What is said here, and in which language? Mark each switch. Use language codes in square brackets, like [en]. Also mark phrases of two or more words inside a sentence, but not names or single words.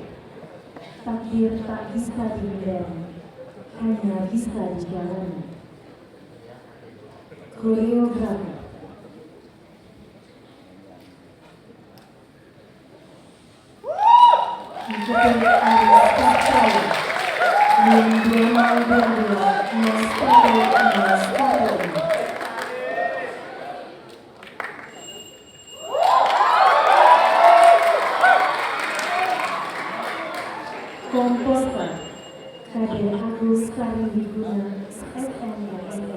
[id] Takdir tak bisa dihindari, hanya bisa dijalani. Koreografi Diketuai Aris Pastraya, Mendiana Udandua, Mas Pastraya. Komposer Kadir Agus Karimiguna, SMSN.